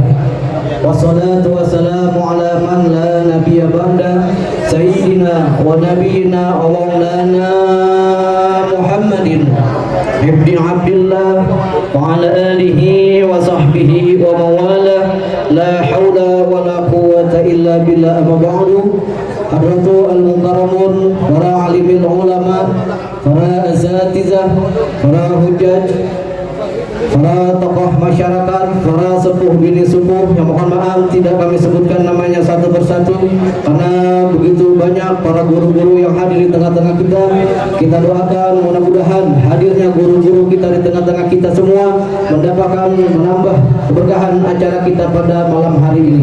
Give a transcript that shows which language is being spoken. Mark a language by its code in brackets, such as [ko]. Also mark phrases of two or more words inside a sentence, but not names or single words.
[ar] والصلاة والسلام على من لا نبي بعد سيدنا ونبينا ومولانا محمد ابن عبد الله وعلى آله وصحبه وموالاه. لا حول ولا قوة إلا بالله. أما بعد. حضرات المكرمون, [id] para alimil ulama, para asatizah, para hujjaj, para tokoh masyarakat, para sepuh bini sepuh yang mohon maaf tidak kami sebutkan namanya satu persatu karena begitu banyak para guru-guru yang hadir di tengah-tengah kita. Kita doakan mudah-mudahan hadirnya guru-guru kita di tengah-tengah kita semua mendapatkan menambah keberkahan acara kita pada malam hari ini.